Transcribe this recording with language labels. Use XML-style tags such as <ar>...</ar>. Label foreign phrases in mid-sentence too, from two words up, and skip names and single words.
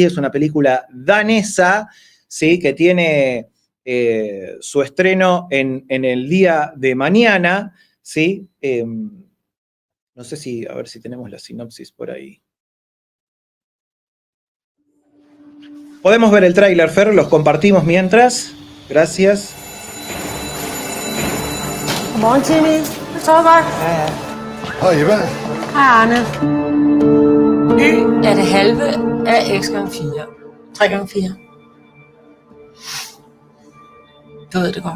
<es>Es una película danesa, ¿sí? Que tiene su estreno en el día de mañana, ¿sí? No sé si, a ver si tenemos la sinopsis por ahí. Podemos ver el tráiler, Fer, los compartimos mientras. Gracias.</es> <da>Godmorgen, Timmy. Det står godt. Ja. Hej, Eva. Hej, Arne. Y er det halve af x gange 4. 3 gange 4. Du ved det godt.</da>